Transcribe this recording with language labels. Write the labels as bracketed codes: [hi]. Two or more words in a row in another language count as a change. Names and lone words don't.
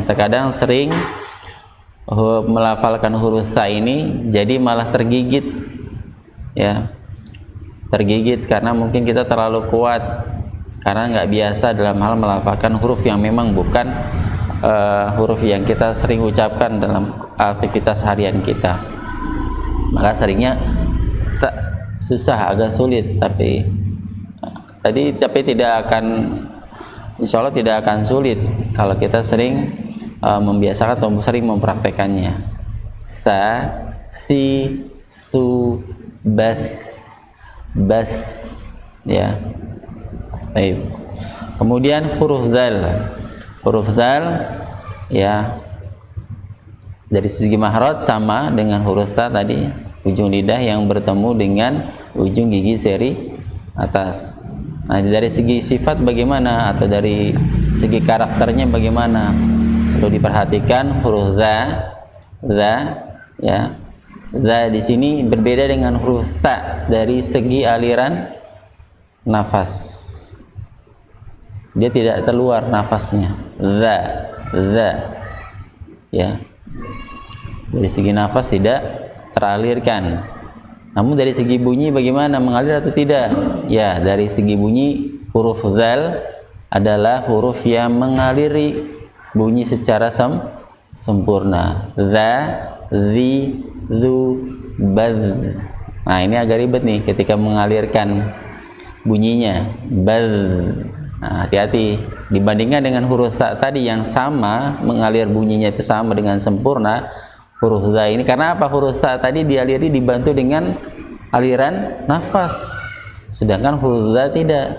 [id] Terkadang sering melafalkan huruf sa ini jadi malah tergigit, ya, tergigit karena mungkin kita terlalu kuat, karena nggak biasa dalam hal melafalkan huruf yang memang bukan huruf yang kita sering ucapkan dalam aktivitas harian kita. Maka seringnya susah, agak sulit, tapi tidak akan, [ar] إن شاء الله [id] tidak akan sulit kalau kita sering membiasakan atau sering mempraktekannya. Sa, si, su, bas, ya. Baik. Kemudian huruf zal, ya, dari segi mahraj sama dengan huruf ta tadi, ujung lidah yang bertemu dengan ujung gigi seri atas. Nah, dari segi sifat bagaimana atau dari segi karakternya bagaimana, perlu diperhatikan. Huruf za, ya, za di sini berbeda dengan huruf ta dari segi aliran nafas. Dia tidak keluar nafasnya. Za, ya, dari segi nafas tidak teralirkan. Namun dari segi bunyi bagaimana, mengalir atau tidak? Ya, dari segi bunyi huruf zal adalah huruf yang mengaliri bunyi secara sempurna. Za, zi, zu, baz. Nah, ini agak ribet nih ketika mengalirkan bunyinya. Baz. Nah, hati-hati Dibandingkan dengan huruf ta tadi yang sama, mengalir bunyinya itu sama dengan sempurna, huruf za ini karena apa? Huruf ta tadi dialiri dibantu dengan aliran nafas, sedangkan huruf za tidak.